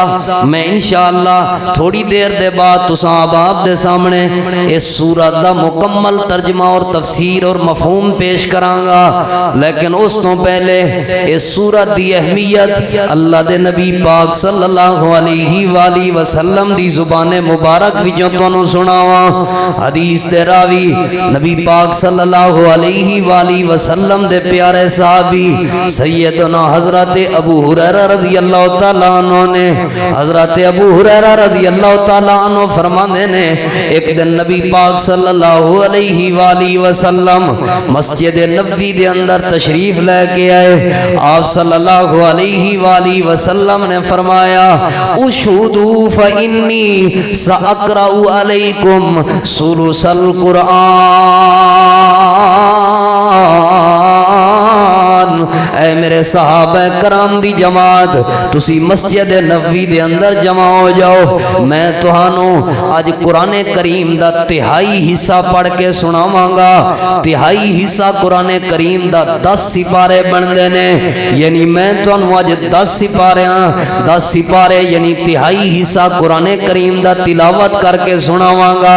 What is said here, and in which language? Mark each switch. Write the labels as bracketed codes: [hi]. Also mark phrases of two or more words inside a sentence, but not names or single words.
[pa] میں انشاءاللہ تھوڑی دیر دے بعد تساں آپ دے سامنے اس سورت دا مکمل ترجمہ اور تفسیر اور مفہوم پیش کراں گا، لیکن اس تو پہلے اس سورت دی اہمیت اللہ دے نبی پاک [ar] صلی اللہ علیہ وآلہ وسلم [pa] دی زبان مبارک وچوں تانوں سناواں۔ حدیث دے راوی نبی پاک [ar] صلی اللہ علیہ وآلہ وسلم [pa] دے پیارے صحابی سیدنا حضرت ابو ہریرہ [ar] رضی اللہ تعالیٰ عنہ [pa] نے، حضرت ابو ہریرہ [ar] رضی اللہ تعالیٰ عنہ [pa] فرماندے نے ایک دن نبی پاک [ar] صلی اللہ علیہ وآلہ وسلم [pa] مسجد نبوی دے اندر تشریف لے کے آئے۔ آپ [ar] صلی اللہ علیہ وآلہ وسلم [pa] نے فرمایا [ar] اشہدوا فإنی سأقرأ علیکم ثلث القرآن۔ [pa] اے میرے صحابہ کرام دی جماعت، تسی مسجد نبوی دے اندر جمع ہو جاؤ، میں تہانوں آج قرآن کریم دا تہائی حصہ پڑھ کے سناواں گا۔ تہائی حصہ قرآن کریم دا 10 سپارے بندے نے، یعنی میں تہانوں آج 10 سپارے یعنی تہائی حصہ قرآن کریم دا تلاوت کر کے سناواں گا۔